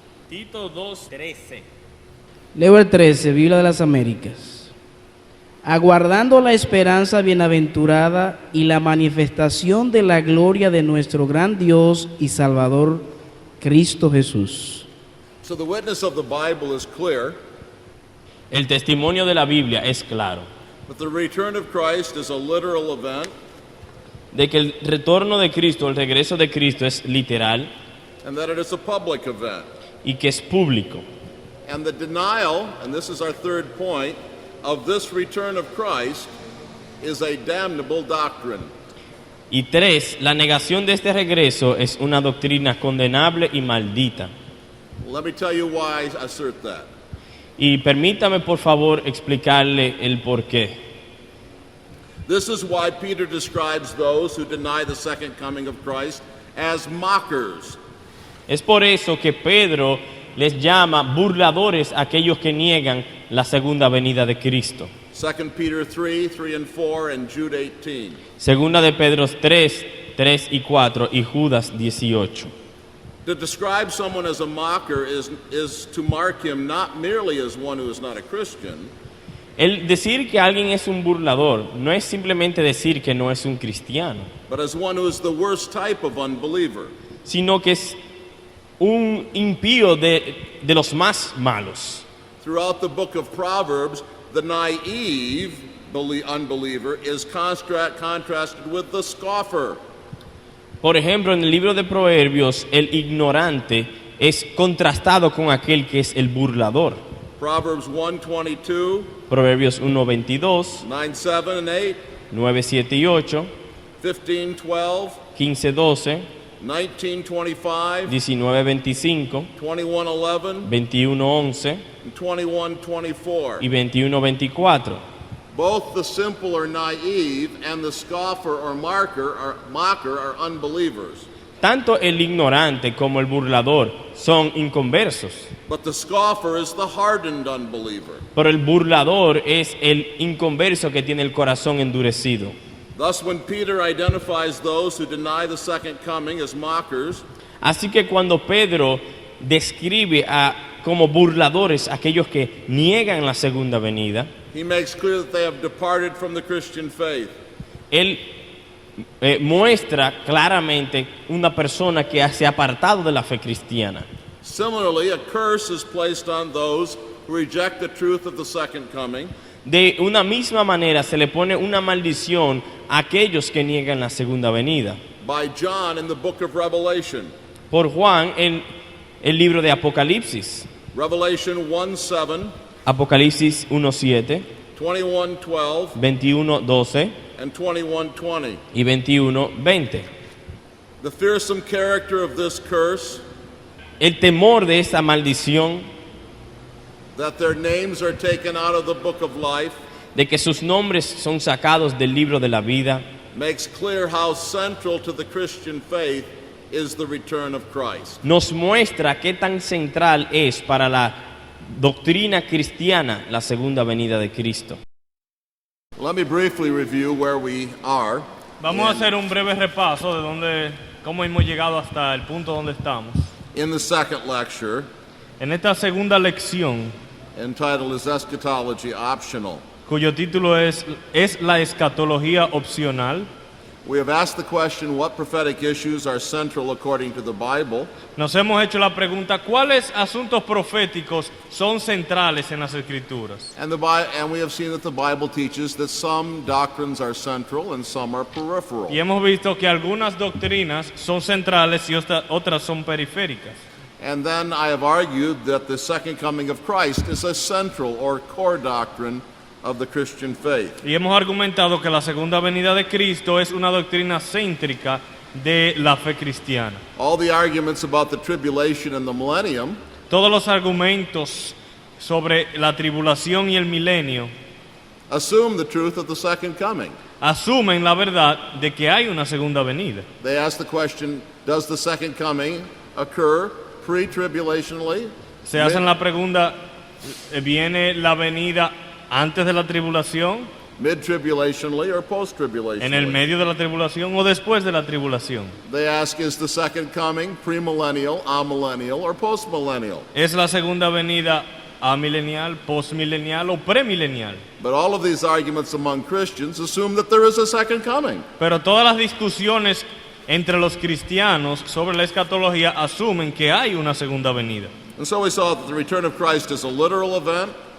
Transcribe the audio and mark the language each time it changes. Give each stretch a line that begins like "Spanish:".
Spanish: Tito 2, 13. Leo el 13, Biblia de las Américas. Aguardando la esperanza bienaventurada y la manifestación de la gloria de nuestro gran Dios y Salvador, Cristo Jesús.
English: So the witness of the Bible is clear,
Spanish: El testimonio de la Biblia es claro,
English: but the return of Christ is a literal event,
Spanish: de que el retorno de Cristo, el regreso de Cristo es literal
English: and that it is a public event.
Spanish: y que es público.
English: And the denial, and this is our third point, of this return of Christ is a damnable doctrine.
Spanish: Y 3, la negación de este regreso es una doctrina condenable y maldita.
English: Let me tell you why I assert that.
Spanish: Y permítame por favor explicarle el porqué.
English: This is why Peter describes those who deny the second coming of Christ as mockers.
Spanish: Es por eso que Pedro les llama burladores a aquellos que niegan la segunda venida de Cristo.
English: 2 Peter 3, 3 and 4, and Jude 18.
Spanish: Segunda de Pedro 3, 3 y 4 y Judas 18.
English: To describe someone as a mocker is to mark him not merely as one who is not a Christian,
Spanish: El decir que alguien es un burlador no es simplemente decir que no es un cristiano,
English: but as one who is the worst type of unbeliever.
Spanish: sino que es un impío de los más malos.
English: Throughout the book of Proverbs, the naive unbeliever is contrasted with the scoffer.
Spanish: Por ejemplo, en el libro de Proverbios, el ignorante es contrastado con aquel que es el burlador.
English: Proverbs 1:22,
Spanish: Proverbios 1:22,
English: 9:7 and 8,
Spanish: 9:7 y 8,
English: 15:12,
Spanish: 15:12,
English: 19:25,
Spanish: 19:25,
English: 21:11,
Spanish: 21:11
English: and 21:24.
Spanish: y 21:24.
English: Both the simple or naive and the scoffer or mocker are unbelievers.
Spanish: Tanto el ignorante como el burlador son inconversos,
English: But the scoffer is the hardened unbeliever.
Spanish: pero el burlador es el inconverso que tiene el corazón endurecido.
English: Thus, when Peter identifies those who deny the second coming as mockers,
Spanish: Así que cuando Pedro describe a como burladores a aquellos que niegan la segunda venida.
English: He makes clear that they have departed from the Christian faith.
Spanish: Él muestra claramente una persona que se ha apartado de la fe cristiana.
English: Similarly, a curse is placed on those who reject the truth of the second coming.
Spanish: De una misma manera se le pone una maldición a aquellos que niegan la segunda venida.
English: By John in the book of Revelation.
Spanish: Por Juan en el libro de Apocalipsis.
English: Revelation 1:7,
Spanish: Apocalipsis 1:7,
English: 21:12,
Spanish: 21:12
English: and 21:20.
Spanish: y 21:20.
English: The fearsome character of this curse,
Spanish: El temor de esa maldición,
English: that their names are taken out of the book of life,
Spanish: de que sus nombres son sacados del libro de la vida,
English: makes clear how central to the Christian faith is the return of Christ.
Spanish: nos muestra qué tan central es para la doctrina cristiana la segunda venida de Cristo.
English: Let me briefly review where we are.
Spanish: Vamos a hacer un breve repaso de cómo hemos llegado hasta el punto donde estamos.
English: In the second lecture,
Spanish: En esta segunda lección,
English: entitled Is Eschatology Optional?
Spanish: cuyo título ¿Es la escatología opcional?,
English: We have asked the question, what prophetic issues are central according to the Bible?
Spanish: nos hemos hecho la pregunta, ¿cuáles asuntos proféticos son centrales en las Escrituras?
English: And we have seen that the Bible teaches that some doctrines are central and some are peripheral.
Spanish: Y hemos visto que algunas doctrinas son centrales y otras son periféricas.
English: And then I have argued that the second coming of Christ is a central or core doctrine of the Christian faith.
Spanish: Y hemos argumentado que la segunda venida de Cristo es una doctrina céntrica de la fe cristiana.
English: All the arguments about the tribulation and the millennium
Spanish: Todos los argumentos sobre la tribulación y el milenio
English: assume the truth of the second coming.
Spanish: asumen la verdad de que hay una segunda venida.
English: They ask the question, does the second coming occur pre-tribulationally,
Spanish: Se hacen la pregunta, ¿viene la venida antes de la tribulación,
English: mid-tribulationally, or
Spanish: en el
English: post-tribulationally?
Spanish: medio de la tribulación o después de la tribulación?
English: They ask, is the second coming premillennial, amillennial, or postmillennial?
Spanish: ¿Es la segunda venida amilenial, postmilenial o premilenial?
English: But all of these arguments among Christians assume that there is a second coming.
Spanish: Pero todas las discusiones entre los cristianos sobre la escatología asumen que hay una segunda venida.
English: And so we saw that the return of Christ is a literal event,